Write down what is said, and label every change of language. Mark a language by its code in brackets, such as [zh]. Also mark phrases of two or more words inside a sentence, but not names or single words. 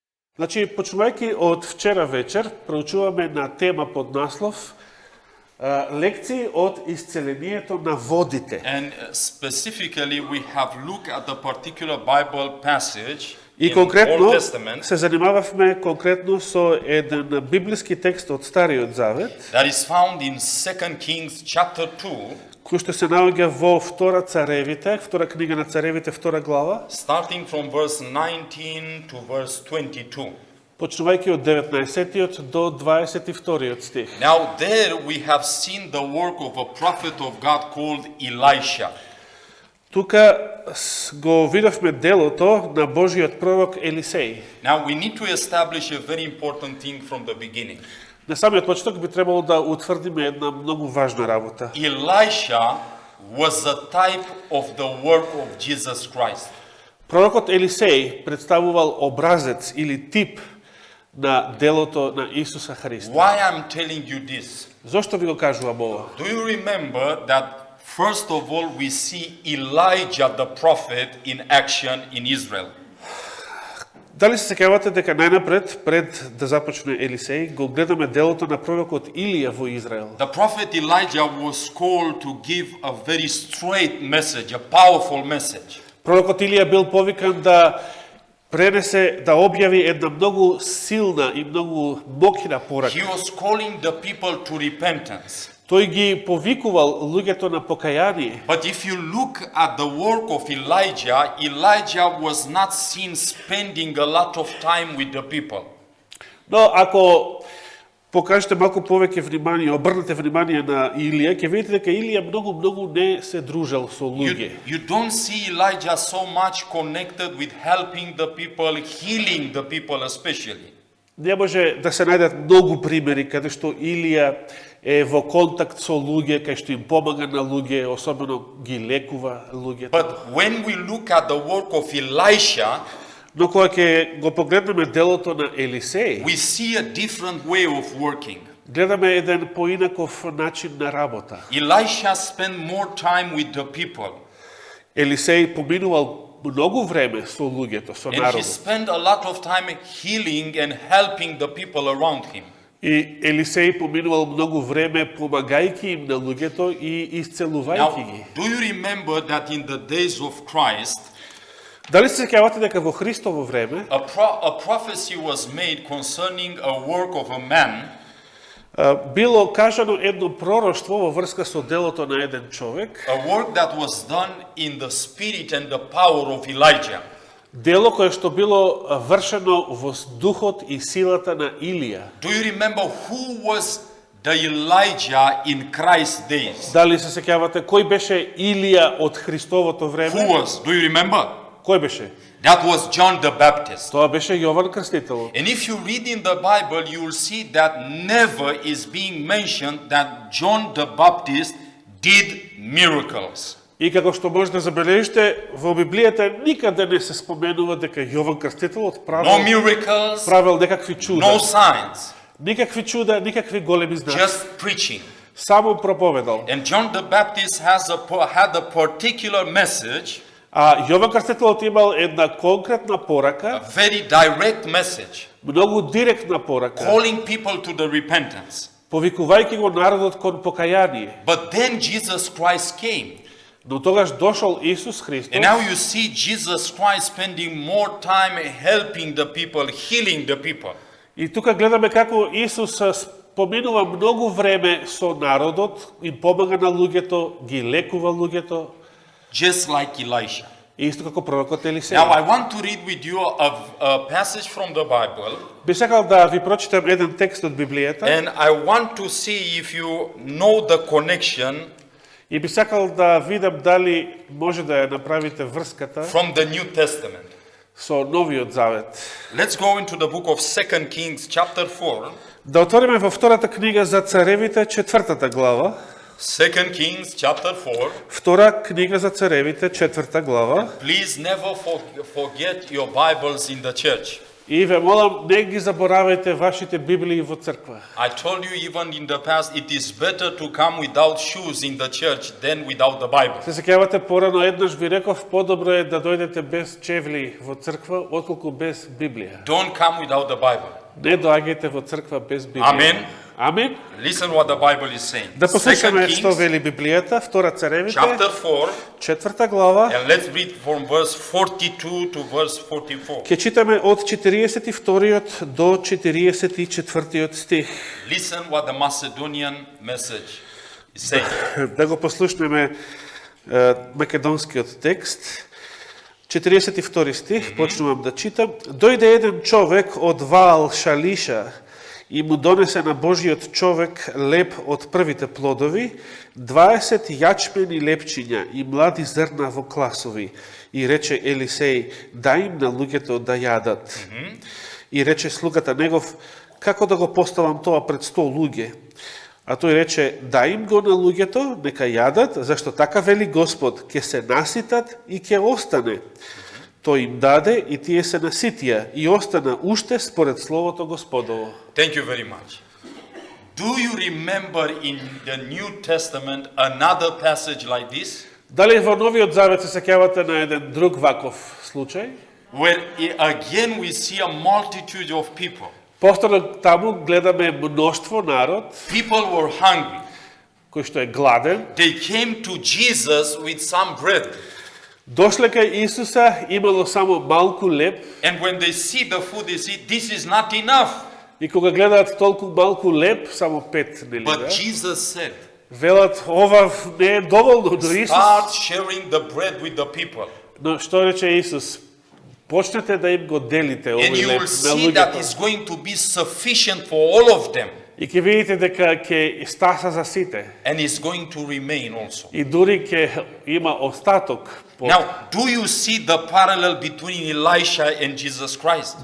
[mk] Значи, почнувајќи од вчера вечер, проучуваме на тема под наслов лекции од исцелението на водите. [en] And specifically, we have looked at a particular Bible passage [mk] И [en] in [mk] конкретно [en] Old Testament [mk] се занимававме конкретно со еден библиски текст од Стариот Завет, [en] that is found in 2 Kings chapter 2, [mk] кој што се наоѓа во Втора Царевите, Втора книга на Царевите, втора глава, [en] starting from verse 19 to verse 22. [mk] почнувајќи од 19 до 22 стих. [en] Now there we have seen the work of a prophet of God called Elisha. [mk] Тука го видовме делото на Божиот пророк Елисеј. [en] Now we need to establish a very important thing from the beginning. [mk] На самиот почеток би требало да утврдиме една многу важна работа. [en] Elisha was a type of the work of Jesus Christ. [mk] Пророкот Елисеј представувал образец или тип на делото на Исуса Христа. [en] Why I'm telling you this? [mk] Зошто ви го кажувам ова? [en] Do you remember that first of all we see Elijah the prophet in action in Israel? [mk] Дали се сеќавате дека најнапред, пред да започне Елисеј, го гледаме делото на пророкот Илија во Израел? [en] The prophet Elijah was called to give a very straight message, a powerful message. [mk] Пророкот Илија бил повикан да пренесе, да објави една многу силна и многу моќна порака. [en] He was calling the people to repentance. [mk] Тој ги повикувал луѓето на покаяние. [en] But if you look at the work of Elijah, Elijah was not seen spending a lot of time with the people. [mk] Но ако покажете малку повеќе внимание, обрнете внимание на Илија, ќе видите дека Илија многу не се дружел со луѓе. [en] You don't see Elijah so much connected with helping the people, healing the people especially. [mk] Не може да се најдат многу примери каде што Илија е во контакт со луѓе, кај што им помага на луѓе, особено ги лекува луѓето. [en] But when we look at the work of Elisha, [mk] Но кога ќе го погледнеме делото на Елисеј, [en] we see a different way of working. [mk] гледаме еден поинаков начин на работа. [en] Elisha spent more time with the people. [mk] Елисеј поминувал многу време со луѓето, со [en] And he [mk] народот. [en] spent a lot of time healing and helping the people around him. [mk] И Елисеј поминувал многу време помагајќи им на луѓето и исцелувајќи ги. [en] Now, do you remember that in the days of Christ, [mk] Дали се сеќавате дека во Христово време [en] a prophecy was made concerning a work of a man [mk] било кажано едно пророштво во врска со делото на еден човек, [en] a work that was done in the spirit and the power of Elijah. [mk] дело кое што било вршено во духот и силата на Илија. [en] Do you remember who was the Elijah in Christ's days? [mk] Дали се сеќавате кој беше Илија од Христовото [en] Who [mk] време? [en] was? Do you remember? [mk] Кој беше? [en] That was John the Baptist. [mk] Тоа беше Јован Крстителот. [en] And if you read in the Bible, you will see that never is being mentioned that John the Baptist did miracles. [mk] И како што може да забележите, во Библијата никаде не се споменува дека Јован Крстителот [en] No [mk] правил [en] miracles, [mk] некакви чуда. [en] no signs, [mk] Никакви чуда, никакви големи знаци. [en] just preaching. [mk] Само проповедал. [en] And John the Baptist had a particular message, [mk] А Јован Крстителот имал една конкретна [en] a [mk] порака, [en] very direct message, [mk] многу директна порака, [en] calling people to the repentance. [mk] повикувајќи го народот кон покаяние. [en] But then Jesus Christ came. [mk] Но тогаш дошол Исус Христос. [en] And now you see Jesus Christ spending more time helping the people, healing the people. [mk] И тука гледаме како Исус споминува многу време со народот, им помага на луѓето, ги лекува луѓето, [en] Just like Elisha. [mk] исто како пророкот Елисеј. [en] Now I want to read with you a passage from the Bible, [mk] Би сакал да ви прочитам еден текст од Библијата [en] and I want to see if you know the connection [mk] и би сакал да видам дали може да ја направите врската [en] from the New Testament. [mk] со Новиот Завет. [en] Let's go into the book of 2 Kings chapter 4. [mk] Да отвориме во втората книга за царевите, четвртата глава. [en] 2 Kings chapter 4. [mk] Втора книга за царевите, четврта глава. [en] Please never forget your Bibles in the church. [mk] И ве молам, не ги заборавајте вашите Библии во црква. [en] I told you even in the past, it is better to come without shoes in the church than without the Bible. [mk] Се сеќавате порано еднаш ви реков, подобро е да дојдете без чевли во црква, отколку без Библија. [en] Don't come without the Bible. [mk] Не доаѓајте во црква без Библија. Амен. Амин. [en] Listen what the Bible is saying. [mk] Да послушаме [en] Second [mk] што [en] Kings, [mk] вели Библијата, втора царевите, [en] chapter 4, [mk] четврта глава. [en] and let's read from verse 42 to verse 44. [mk] Ќе читаме од 42 до 44 стих. [en] Listen what the Macedonian message is saying. [mk] Да го послушнеме македонскиот текст. 42 стих, почнувам да читам. Дојде еден човек од Ваал Шалиша и му донесе на Божиот човек леп од првите плодови, 20 јачмени лепчиња и млади зрна во класови. И рече Елисеј, дај им на луѓето да јадат. И рече слугата негов, како да го поставам тоа пред 100 луѓе? А тој рече, дај им го на луѓето, нека јадат, зашто така вели Господ, ќе се наситат и ќе остане. Тој им даде и тие се наситија и остана уште според Словото Господово. [en] Thank you very much. Do you remember in the New Testament another passage like this? [mk] Дали во Новиот Завет се сеќавате на еден друг ваков случај? [en] Where again we see a multitude of people. [mk] Повторно таму гледаме мноштво народ [en] People were hungry. [mk] кој што е гладен. [en] They came to Jesus with some bread. [mk] Дошле кај Исуса, имало само малку леп, [en] And when they see the food, they see this is not enough. [mk] и кога гледаат толку малку леп, само 5, нели [en] But [mk] да? [en] Jesus said, [mk] Велат, ова не е доволно до Исус. [en] start sharing the bread with the people. [mk] Но што рече Исус? Почнете да им го делите [en] And [mk] овој [en] you [mk] леп [en] will [mk] на [en] see that [mk] луѓето. [en] it's going to be sufficient for all of them. [mk] И ќе видите дека ќе стаса за сите. [en] And it's going to remain also. [mk] И дури ќе има остаток. [en] Now, do you see the parallel between Elisha and Jesus Christ?